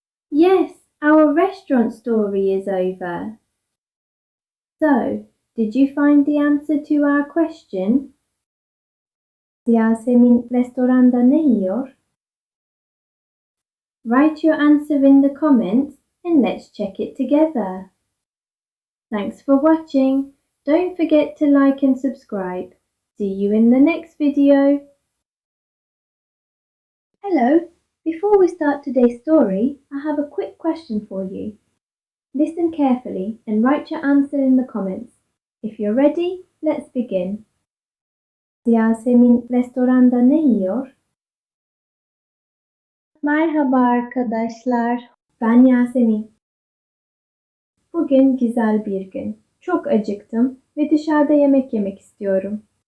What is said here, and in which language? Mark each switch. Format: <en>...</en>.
<en>Yes, our restaurant story is over. So, did you find the answer to our question?</en> <tr>Yasemin restoranda ne yiyor?</tr> <en>Write your answer in the comments and let's check it together. Thanks for watching. Don't forget to like and subscribe. See you in the next video. Hello, before we start today's story, I have a quick question for you. Listen carefully and write your answer in the comments. If you're ready, let's begin.</en> <tr>Yasemin restoranda ne yiyor? Merhaba arkadaşlar. Ben Yasemin. Bugün güzel bir gün. Çok acıktım ve dışarıda yemek yemek istiyorum.</tr>